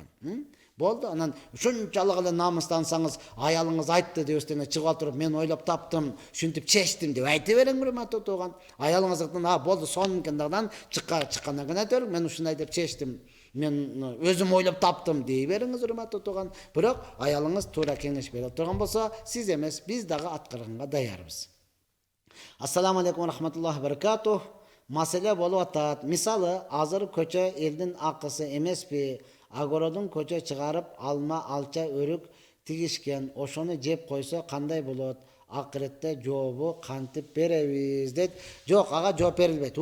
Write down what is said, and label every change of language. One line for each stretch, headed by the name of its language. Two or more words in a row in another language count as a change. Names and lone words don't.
Kyrgyz: Болду, анан ушунчалык эле намыстансаңыз, аялыңыз айтты деп өстөнө чыгып туруп, мен ойлоп таптым, ушинтип чечтим деп айта бериң, урматтуу тууган. Аялыңыздын болду, сонункундан чыккандан кийин айта бериң, мен ушундай деп чечтим, мен өзүм ойлоп таптым дей бериңиз, урматтуу тууган. Бирок аялыңыз туура кеңеш берип турган болсо, сиз эмес, биз дагы аткарганга даярбыз.
Arabic: السلام عليكم رحمة الله بركاته.
Kyrgyz: Маселе болуп атат. Мисалы, азыр көчө элдин акысы эмеспи? Огородун көчө чыгарып, алма, алча, өрүк тигишкен, ошону жеп койсо кандай болот? Акыретте жообу кантип беребиз дейт. Жок, ага жооп берилбейт.